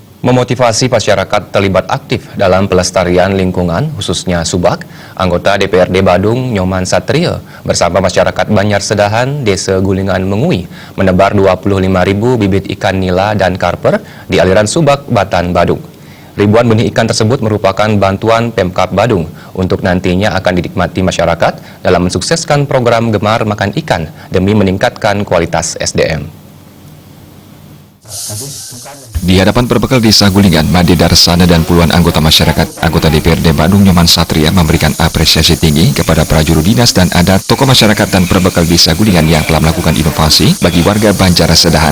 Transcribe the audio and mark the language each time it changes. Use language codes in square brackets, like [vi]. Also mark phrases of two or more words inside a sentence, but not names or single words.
[id] Memotivasi masyarakat terlibat aktif dalam pelestarian lingkungan, khususnya subak, anggota DPRD Badung Nyoman Satria bersama masyarakat Banjar Sedahan, Desa Gulingan Mengui menebar 25.000 bibit ikan nila dan karper di aliran subak Batan Badung. Ribuan benih ikan tersebut merupakan bantuan Pemkab Badung untuk nantinya akan dinikmati masyarakat dalam mensukseskan program Gemar Makan Ikan demi meningkatkan kualitas SDM. Di hadapan perbekal Desa Gulingan, Made Darsana dan puluhan anggota masyarakat, anggota DPRD Badung Nyoman Satria memberikan apresiasi tinggi kepada prajurit dinas dan adat, tokoh masyarakat dan perbekal Desa Gulingan yang telah melakukan inovasi bagi warga Banjar Sedahan.